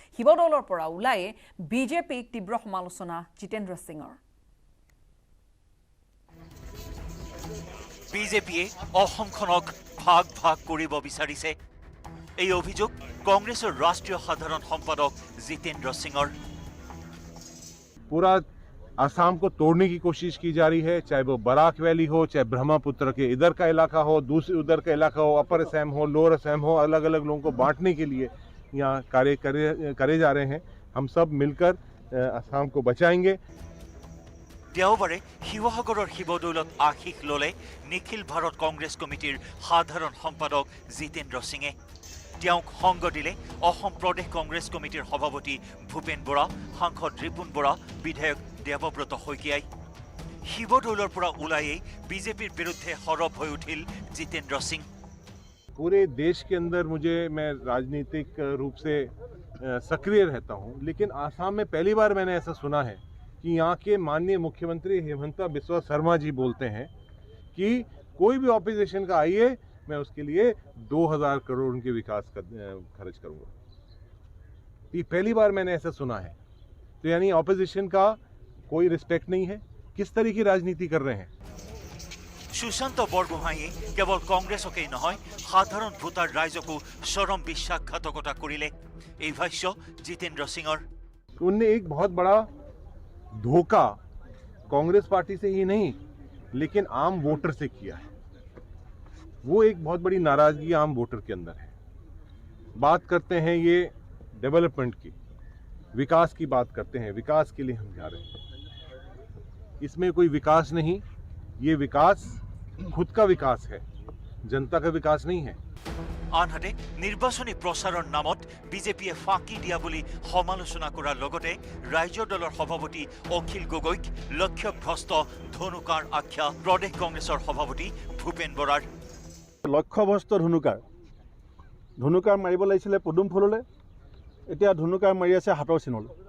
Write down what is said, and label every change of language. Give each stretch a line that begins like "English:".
Assamese: শিৱদৌলৰ পৰা ওলাই বিজেপিক তীব্ৰ সমালোচনা জিতেন্দ্ৰ সিঙৰ। বিজেপিয়ে অসমখনক ভাগ ভাগ কৰিব বিচাৰিছে, এই অভিযোগ কংগ্ৰেছৰ ৰাষ্ট্ৰীয় সাধাৰণ সম্পাদক জিতেন্দ্ৰ সিঙৰ।
Hindi: पूरा आसाम को तोड़ने की कोशिश की जा रही है, चाहे वो बराक वैली हो, चाहे ब्रह्मपुत्र के इधर का इलाका हो, दूसरे उधर का इलाका हो, अपर असम हो, लोअर असम हो, अलग अलग लोगों को बांटने के लिए यहाँ कार्य करे जा रहे हैं। हम सब मिलकर आसाम को बचाएंगे।
Assamese: দেওবাৰে শিৱসাগৰৰ শিৱদৌলত আশীষ ল'লে নিখিল ভাৰত কংগ্ৰেছ কমিটিৰ সাধাৰণ সম্পাদক জিতেন্দ্ৰ সিঙে। তেওঁক সংগ দিলে অসম প্ৰদেশ কংগ্ৰেছ কমিটিৰ সভাপতি ভূপেন বৰা, সাংসদ ৰিপুণ বৰা, বিধায়ক দেৱব্ৰত শইকীয়াই। শিৱদৌলৰ পৰা ওলায়েই বিজেপিৰ বিৰুদ্ধে সৰব হৈ উঠিল জিতেন্দ্ৰ সিং।
Hindi: पूरे देश के अंदर मैं राजनीतिक रूप से सक्रिय रहता हूँ, लेकिन आसाम में पहली बार मैंने ऐसा सुना है कि यहाँ के माननीय मुख्यमंत्री हेमंत बिस्वा शर्मा जी बोलते हैं कि कोई भी ऑपोजिशन का आइए, मैं उसके लिए 2000 करोड़ उनके विकास का खर्च करूंगा। ये पहली बार मैंने ऐसा सुना है। तो यानी ऑपोजिशन का कोई रिस्पेक्ट नहीं है। किस तरह की राजनीति कर रहे हैं?
Assamese: সুশান্ত বৰগোহাঁয়ে কেৱল কংগ্ৰেছকেই নহয়, সাধাৰণ ভোটাৰ ৰাইজকো চৰম বিশ্বাসঘাতকতা কৰিলে। এই ভাষ্য জিতেন্দ্ৰ সিঙৰ।
Hindi: उनने एक बहुत बड़ा धोखा कांग्रेस पार्टी से ही नहीं, लेकिन आम वोटर से किया है। वो एक बहुत बड़ी नाराजगी आम वोटर के अंदर है। बात करते हैं ये डेवलपमेंट की, विकास की बात करते हैं, विकास के लिए हम जा रहे हैं। इसमें कोई विकास नहीं, ये विकास खुद का विकास है, जनता का विकास नहीं है।
Assamese: আনহাতে নিৰ্বাচনী প্ৰচাৰৰ নামত বিজেপিয়ে ফাঁকি দিয়া বুলি সমালোচনা কৰাৰ লগতে ৰাজ্য দলৰ সভাপতি অখিল গগৈক লক্ষ্যভ্ৰষ্ট ধনুকাৰ আখ্যা প্ৰদেশ কংগ্ৰেছৰ সভাপতি ভূপেন বৰাৰ। লক্ষ্যভ্ৰষ্ট ধনুকাৰ মাৰিব লাগিছিলে পদুম ফুললৈ, এতিয়া ধনুকাৰ মাৰি আছে হাতৰ চিনলৈ।